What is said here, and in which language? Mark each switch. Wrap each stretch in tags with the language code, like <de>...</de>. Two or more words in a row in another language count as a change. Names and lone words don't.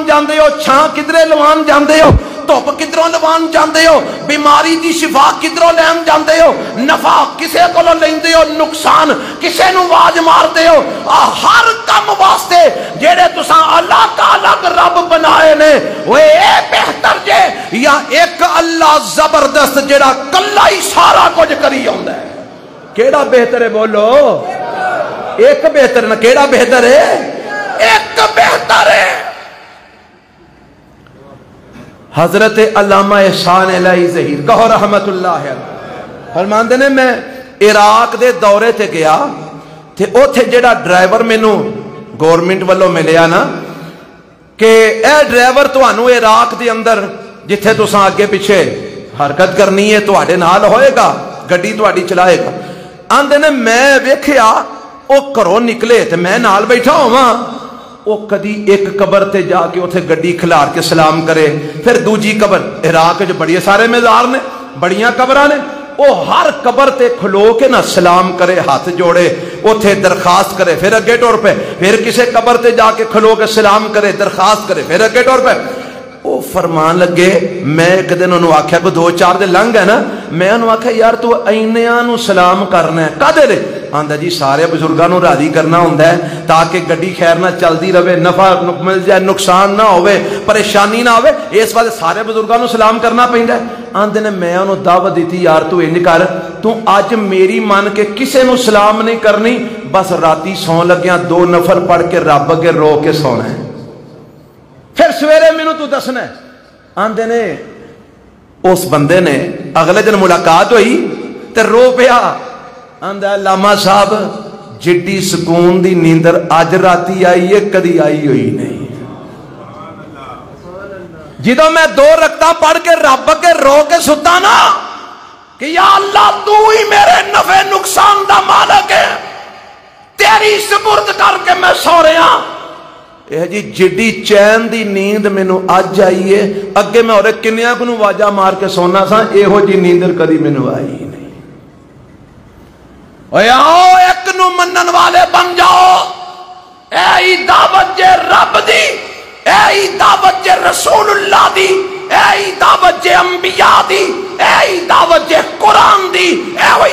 <pa>جاندے ہو چھاں کدرے لوان جاندے ہو دھوپ کدروں لوان جاندے ہو بیماری دی شفا کدروں لین جاندے ہو نفع کسے کو لیندے ہو نقصان کسے نو واج ماردے ہو ہر کم واسطے جڑے تساں اللہ تعالی رب بنائے نے اوے اے بہتر جے یا ایک اللہ زبردست جڑا کلا ہی سارا کچھ کری ہوندا ہے کیڑا بہتر ہے بولو ایک بہتر نہ کیڑا بہتر ہے ایک بہتر ہے حضرت علامہ احسان الہی ظہیر کہو رحمت اللہ علیہ فرماندے نے میں عراق دے دورے تے گیا تے اوتھے جڑا ڈرائیور مینوں گورنمنٹ والوں ملیا نا کہ اے ڈرائیور تانوں عراق دے اندر جتھے تساں اگے پیچھے حرکت کرنی ہے تواڈے نال ہوئے گا گڈی تواڈی چلائے گا آندے نے میں ویکھیا او گھروں نکلے تے میں نال بیٹھا ہوواں او کدی ایک قبر تے جا کے اوتھے گڈی کھلار کے سلام کرے پھر دوجی قبر عراق جو بڑے سارے مزار نے بڑیاں قبراں نے او ہر قبر تے کھلو کے نہ سلام کرے ہاتھ جوڑے اوتھے درخواست کرے پھر اگے ٹور پہ پھر کسے قبر تے جا کے کھلو کے سلام کرے درخواست کرے پھر اگے ٹور پہ او فرمان لگے میں ایک دن انہوں آکھیا کو 2-4 دن لنگ ہے نا میں انہوں آکھیا یار تو اینیاں نو سلام کرنا ہے کدے لے آندا جی سارے بزرگاں نو راضی کرنا ہوندا ہے تاکہ گڈی خیر نہ چلدی رہے نفع مل جائے نقصان نہ ہوے پریشانی نہ ہوے اس واسطے سارے بزرگاں نو سلام کرنا پیندا ہے آندے نے میں انہوں دعوت دیتی یار تو انج کر تو اج میری من کے کسے نو سلام نہیں کرنی بس راتی سون لگیاں 2 نفل پڑھ کے رب اگے رو کے سونا ہے پھر سویرے مینوں تو دسنا ہے آندے نے اس بندے نے اگلے دن ملاقات ہوئی تے رو پیا آندا علامہ صاحب جڈی سکون دی نیندر اج راتی آئی ہے کدی آئی ہوئی نہیں جدوں میں 2 رکعتاں پڑھ کے رب کے رو کے ستا نا کہ یا اللہ تو ہی میرے نفع نقصان دا مالک ہے تیری سپرد کر کے میں سو رہا اے جی جڈی چین دی نیند مینوں اج آئی ہے اگے میں اور کنیاں کو واجا مار کے سونا سا ایہو جی نیندر کدی مینوں آئی نہیں اوے آؤ ایک نو منن والے بن جاؤ اے دعوت جے رب دی اے دعوت جے رسول اللہ دی اے دعوت جے انبیاء دی اے دعوت جے قرآن دی اے</pa>